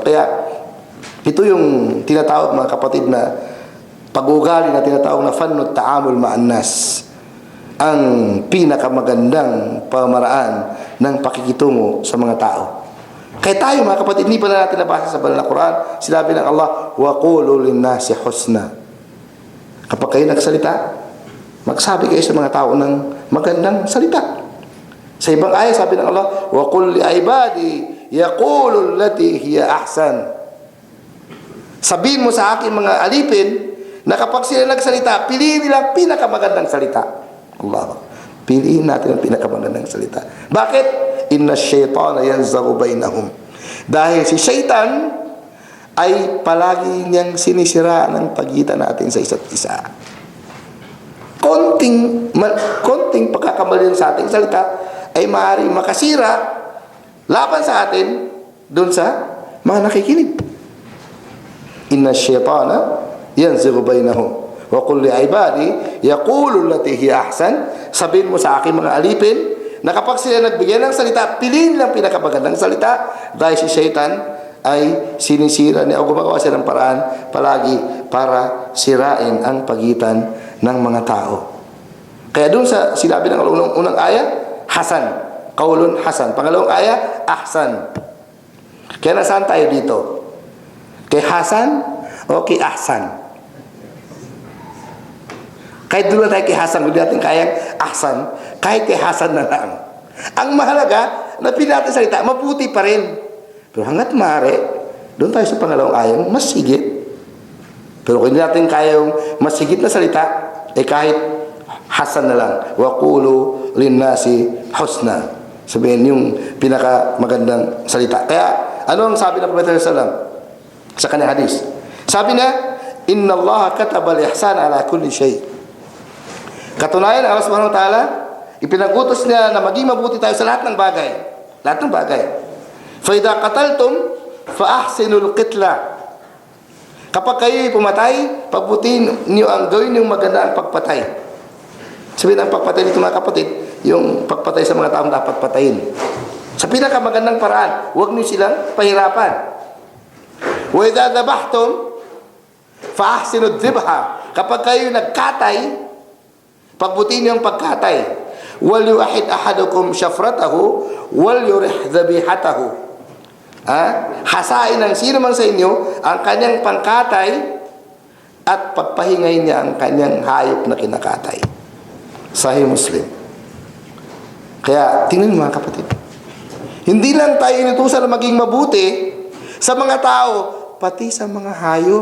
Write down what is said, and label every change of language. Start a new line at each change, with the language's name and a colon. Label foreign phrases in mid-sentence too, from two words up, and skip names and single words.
Filipino: Kaya, ito yung tinatawag, mga kapatid, na pag-ugali na tinatawag na
Arabic: فن التعامل مع الناس,
Filipino: ang pinakamagandang pamaraan ng pakikitungo sa mga tao. Kaya tayo, mga kapatid, hindi pa na natin nabasa sa banal na Quran, sinabi ng Allah,
Arabic: وقولوا للناس حسنا.
Filipino: Kapag kayo nagsalita, magsabi kayo sa mga tao ng magandang salita. Sa ibang ayat, sabi ng Allah,
Arabic: وقل لعبادي يقولوا التي هي أحسن.
Filipino: Sabihin mo sa akin mga alipin na kapag sila nagsalita, piliin nila pinakamagandang salita. Allah, piliin natin ang pinakamagandang salita. Bakit?
Arabic: إن الشيطان ينزغ بينهم.
Filipino: Dahil si syaitan ay palagi niyang sinisira ng pagitan natin sa isa't isa. Konting pagkakamali sa ating salita ay maaaring makasira laban sa atin doon sa mga nakikinig.
Arabic: إن الشيطان ينزغ بينهم وقل لعبادي يقولوا التي هي أحسن.
Filipino: Sabihin mo sa aking mga alipin na kapag sila nagbigay ng salita, piliin lang pinakamagandang salita, dahil si syaitan ay sinisira niya o gumagawa siya ng paraan palagi para sirain ang pagitan ng mga tao. Kaya doon sa sinabi ng unang aya, Hasan,
Arabic: قول حسن.
Filipino: Pangalawang aya, Ahsan. Kaya nasaan tayo dito? Kay Hasan o kay Ahsan? Kahit doon na tayo kay Hasan, hindi natin kayang Ahsan, kahit kay Hasan na lang. Ang mahalaga, na natin salita, mabuti pa rin. Pero hanggat maaari, doon tayo sa pangalawang ayang, mas higit. Pero kung hindi natin kayang mas higit na salita, kahit Hasan na lang.
Arabic: وقولوا للناس حسنا.
Filipino: Sabihin yung pinakamagandang salita. Kaya, ano ang sabi ng Propeta sallallahu sa kanyang hadis? Sabi na,
Arabic: إن الله كتب الإحسان على كل شيء'.
Filipino: Katunayan, Allah
Arabic: سبحانه وتعالى,
Filipino: ipinag-utos niya na maging mabuti tayo sa lahat ng bagay. Lahat ng bagay.
Arabic: فَإِذَا قَتَلْتُمْ فَأَحْسِنُوا الْقِتْلَةَ.
Filipino: Kapag kayo'y pumatay, pagbutin niyo ang gawin yung maganda ang pagpatay. Sabihin ang pagpatay nito mga kapatid, yung pagpatay sa mga taong dapat patayin. Sa pinakamagandang paraan, huwag niyo silang pahirapan.
Arabic: وَإِذَا ذَبَحْتُمْ فَأَحْسِنُوا الذِّبْحَةَ.
Filipino: Kapag kayo'y nagkatay, pagbutin niyo ang pagkatay.
Arabic: وليحد أحدكم شفرته وليرح ذبيحته.
Filipino: Hasain ng sino man sa inyo ang kanyang pangkatay at pagpahingay niya ang kanyang hayop na kinakatay. Sahih Muslim. Kaya tingnan mga kapatid, hindi lang tayo inutusan na maging mabuti sa mga tao, pati sa mga hayop.